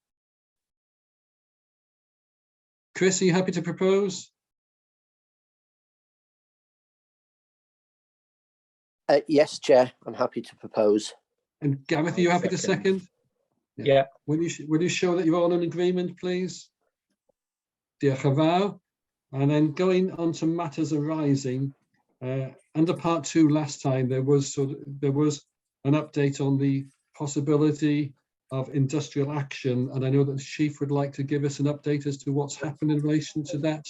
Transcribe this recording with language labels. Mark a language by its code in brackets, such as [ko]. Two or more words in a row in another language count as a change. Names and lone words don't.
[en] Chris, are you happy to propose? Yes, Chair, I'm happy to propose. And Gareth, are you happy to second? Yeah. Will you show that you're all in agreement, please? [cy] Diolch yn fawr. [en] And then going on to matters arising, under part 2 last time, there was an update on the possibility of industrial action, and I know that the Chief would like to give us an update as to what's happened in relation to that.